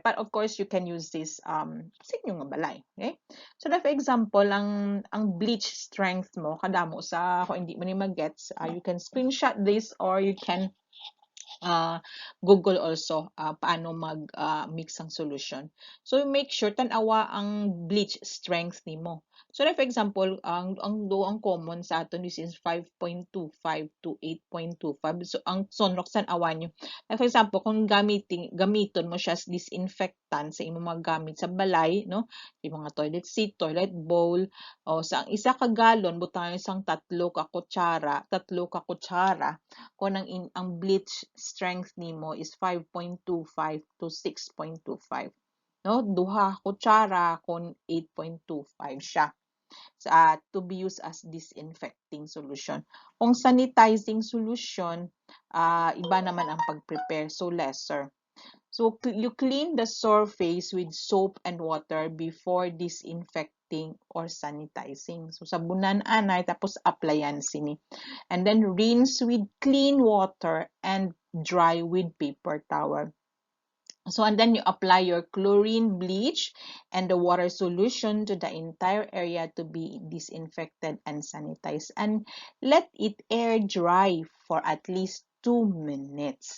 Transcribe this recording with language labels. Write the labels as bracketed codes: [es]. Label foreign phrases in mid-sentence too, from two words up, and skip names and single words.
[en] But of course, you can use this [hil] sa inyong mga balay. [en] Okay? So, for example, [hil] ang [en] bleach strength [hil] mo, kadamo sa, kung hindi mo ni magets, [en] you can screenshot this or you can Google also [hil] paano mag-mix ang solution. So, [en] make sure [hil] tanawa ang [en] bleach strength [hil] nimo. [en] So, for example, [hil] ang common sa aton [en] this is 5.25 to 8.25. So, [hil] ang sunrox tanawa nyo. [en] Like for example, [hil] kung gamiton mo siya [en] as disinfectant [hil] sa imong mga gamit sa balay, no? Yung mga [en] toilet seat, toilet bowl, [hil] o sa isa ka galon, butang isang tatlo ka kutsara, kung ang [en] bleach strength [hil] nimo is 5.25 to 6.25. No? Duha kutsara kung 8.25 siya. [en] To be used as disinfecting solution. [hil] Kung [en] sanitizing solution, [hil] iba naman ang pag-prepare, so lesser. [en] So, you clean the surface with soap and water before disinfecting or sanitizing. So, [hil] sabunan anay, tapos applyan sini. [en] And then, rinse with clean water and dry with paper towel. So, and then you apply your chlorine bleach and the water solution to the entire area to be disinfected and sanitized. And let it air dry for at least 2 minutes.